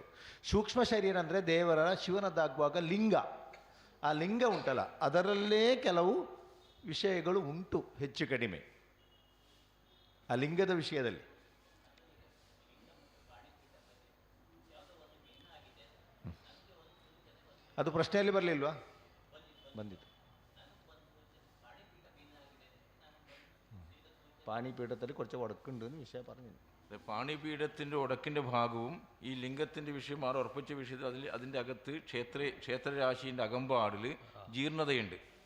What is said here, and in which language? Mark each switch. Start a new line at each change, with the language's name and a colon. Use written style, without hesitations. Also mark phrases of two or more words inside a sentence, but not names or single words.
Kannada: ಸೂಕ್ಷ್ಮ ಶರೀರ ಅಂದರೆ ದೇವರ ಶಿವನದ್ದಾಗುವಾಗ ಲಿಂಗ, ಆ ಲಿಂಗ ಉಂಟಲ್ಲ ಅದರಲ್ಲೇ ಕೆಲವು ವಿಷಯಗಳು ಉಂಟು ಹೆಚ್ಚು ಕಡಿಮೆ ಆ ಲಿಂಗದ ವಿಷಯದಲ್ಲಿ. ಅದು ಪ್ರಶ್ನೆಯಲ್ಲಿ ಬರಲಿಲ್ವಾ? ಬಂದಿತ್ತು.
Malayalam: പാണിപീഠത്തിൽ കുറച്ച് ഉടക്കുണ്ടെന്ന് വിഷയം പറഞ്ഞു. പാണിപീഠത്തിൻ്റെ ഉടക്കിൻ്റെ ഭാഗവും ഈ ലിംഗത്തിൻ്റെ വിഷയം ആറ് ഉറപ്പിച്ച വിഷയത്തിൽ അതിൻ്റെ അകത്ത് ക്ഷേത്രരാശിൻ്റെ അകമ്പാടിൽ ജീർണതയുണ്ട്.